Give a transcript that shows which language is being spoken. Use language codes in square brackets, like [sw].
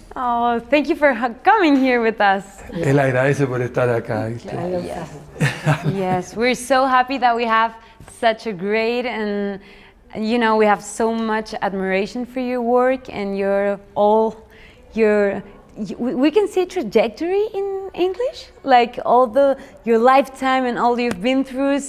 [en] Oh, thank you for coming here with us. [es] Él agradece por estar acá. [en] Yes, we're so happy that we have such a great and, you know, we have so much admiration for your work and we can say trajectory in English, like your lifetime and all you've been through.